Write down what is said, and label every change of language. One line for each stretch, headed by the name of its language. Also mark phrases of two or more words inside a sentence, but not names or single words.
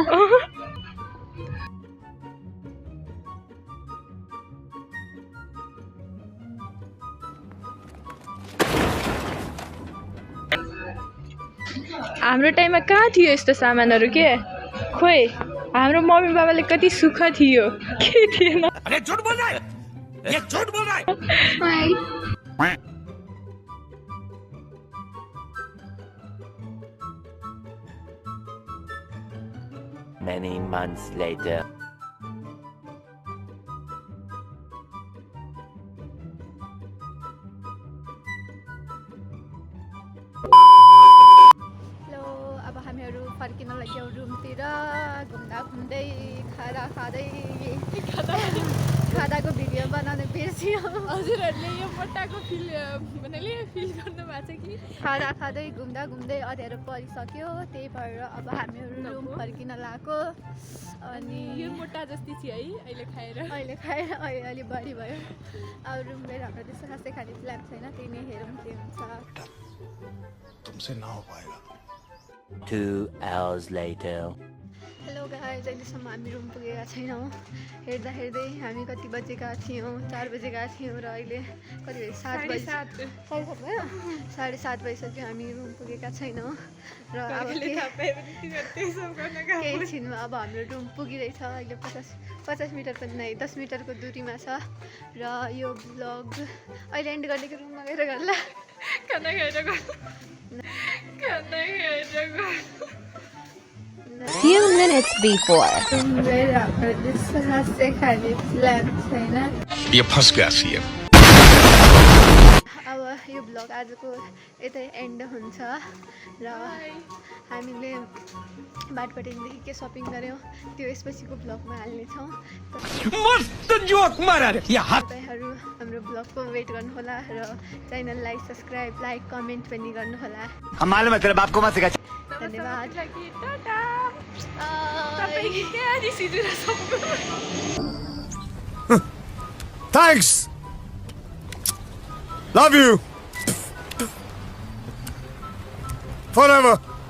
Nepali: हाम्रो टाइममा कहाँ थियो यस्तो सामानहरू के खोइ हाम्रो मम्मी बाबाले कति सुख थियो के थिएन
Hindi: अरे झूठ बोल रहा है ये झूठ बोल रहा है
English: Many months later.
Nepali: हेलो अब हामीहरू फर्किन लाग्यौँ रुमतिर घुम्दा घुम्दै खादाको भिडियो बनाउनु बिर्सियो हजुरहरूले यो मोटाको फिल गर्नु भएको छ कि खाँदै घुम्दा घुम्दै अँध्यारो परिसक्यो त्यही भएर अब हामीहरू रुम फर्किन लागेको अनि यो मोटा जस्तै थियो है अहिले खाएर अलि बढी भयो अब रुम गएर हाम्रो त्यस्तो खासै खाने प्लान छैन त्यही नै हेरौँ के हुन्छ
Hindi: तुमसे ना हो पाएगा
English: 2 hours later. hello guys,
Nepali: अहिलेसम्म हामी रुम पुगेका छैनौँ। हेर्दा हेर्दै हामी कति बजेका थियौँ, 4 बजेका थियौँ र अहिले कति बजे 7 बजी 7:30 भयो। 7:30 भइसक्यो, हामी रुम पुगेका छैनौँ र अब केही छिनमा अब हाम्रो रुम पुगिरहेछ। अहिले 50 मिटर पनि नै 10 मिटरको दूरीमा छ र यो ब्लग अहिले एन्ड गर्ने कि रुममा गएर गर्ला। खाना खाएर
English: Few minutes before.
Hindi: ये फंस गया सीएम।
Nepali: अब यो ब्लग आजको यतै एन्ड हुन्छ र हामीले बाटपाटेदेखि के सपिङ गऱ्यौँ त्यो यसपछिको ब्लगमा हाल्नेछौँ।
Hindi: मस्त जोक मारा रे यहाँ
Nepali: तपाईँहरू हाम्रो ब्लगको वेट गर्नुहोला र च्यानललाई
English: subscribe, like, comment
Nepali: पनि गर्नुहोला।
Hindi: हम मालूम है तेरे बाप को मत सिखा।
Nepali: धन्यवाद।
English: Thanks. Love you. Forever.